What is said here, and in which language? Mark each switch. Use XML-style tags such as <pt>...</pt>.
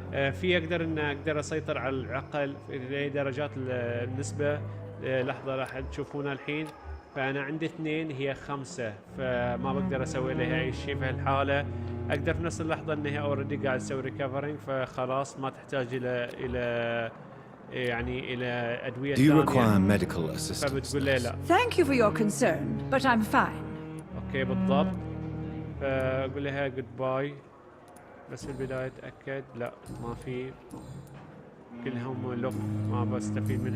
<ar>في اقدر اسيطر على العقل لدرجات النسبه. لحظه راح تشوفونها الحين. فانا عندي 2 هي 5، فما بقدر اسوي لها اي شيء في هالحاله. اقدر في نفس اللحظه انها اوريدي قاعد تسوي ريكفرينج، فخلاص ما تحتاج الى يعني الى ادويه ثانيه.</ar> <en>Do you require medical assistance?</en> <ar>فبتقول لي لا.</ar> <en>Thank you for your concern, but I'm fine.</en> <ar>اوكي بالضبط. فاقول لها</ar> <en>Good bye.</en> <ar>بس في البداية اتأكد لا ما في كلهم لوك ما بستفيد منها.</ar>